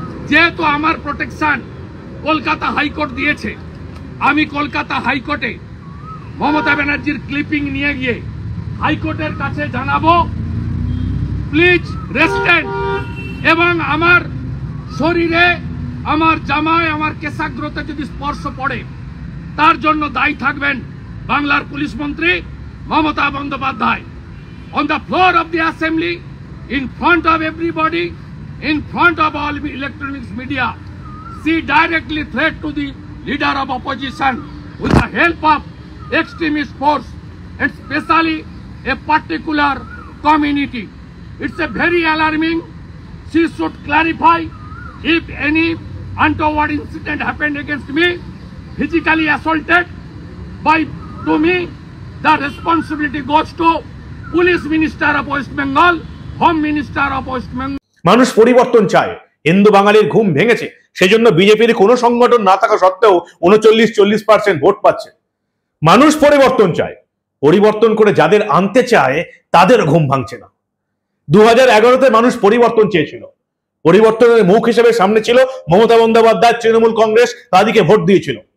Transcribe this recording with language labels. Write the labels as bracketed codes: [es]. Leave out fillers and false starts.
[bn] যেহেতু আমার protection Kolkata high court দিয়েছে, আমি কলকাতা হাইকোর্টে মমতা ব্যানার্জির ক্লিপিং নিয়ে গিয়ে হাইকোর্টের কাছে জানাবো প্লিজ রেস্টেন্ট, এবং আমার শরীরে আমার জামায় আমার কেশাগ্রতে যদি স্পর্শ পড়ে তার জন্য দায়ী থাকবেন বাংলার পুলিশ মন্ত্রী Mamata Bandyopadhyay. [en] On the floor of the assembly, in front of everybody, in front of all electronics media, she directly threat to the leader of opposition with the help of extremist force, and especially a particular community. It's a very alarming. She should clarify if any untoward incident happened against me, physically assaulted to me, the responsibility goes to Police Minister of West Bengal, Home Minister of West Bengal. [bn] মানুষ পরিবর্তন চায়। হিন্দু বাঙালির ঘুম ভেঙেছে, সেজন্য বিজেপির কোনো সংগঠন না থাকা সত্ত্বেও 39-40% ভোট পাচ্ছে। মানুষ পরিবর্তন চায়, পরিবর্তন করে যাদের আনতে চায় তাদের ঘুম ভাঙছে না। 2011-তে মানুষ পরিবর্তন চেয়েছিল, পরিবর্তনের মুখ হিসেবে সামনে ছিল মমতা বন্দ্যোপাধ্যায়, তৃণমূল কংগ্রেস, তাদেরকে ভোট দিয়েছিল।